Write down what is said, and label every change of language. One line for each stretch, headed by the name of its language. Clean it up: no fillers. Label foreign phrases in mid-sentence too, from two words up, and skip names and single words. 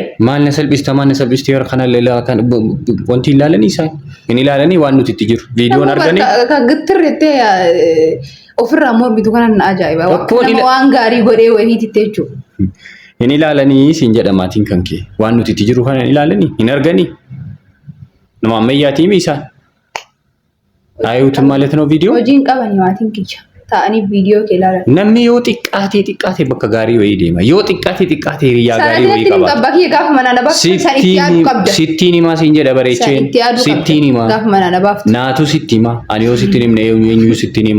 Oromo: Maal na salphiste yeroo kana kan wanti ilaalanii isaan hin ilaalanii waan nuti itti jiru. Viidiyoon arganii. Kan gittirreettee ofirraa mormitu kanan ajaa'iba. Nama waan gaarii godhee wayiititti jechuudha. Hin ilaalanii siin jedha maatiin kan kee waan nuti itti jiru kana hin ilaalanii hin arganii. Nama ammayyaatii isaan.
Amharic: Aayuutu ማለት ነው ቪዲዮ
Oromo: hojiin qabani maatiin kiyya. ta'anii viidiyoo kee ilaalan. Namni yoo xiqqaatee bakka gaarii wayii deema. Yoo xiqqaatee hiriyaa gaarii wayii qaba. Abbaa kiyya gaafa manaa na baaftu san itti yaadu qabda. Sittiin himaa siin jedha bareecheen. Sittiin himaa. Gaafa manaa na baaftu. Naatu sitti himaa. Ani yoo sittiin himne eenyu sittiin himu.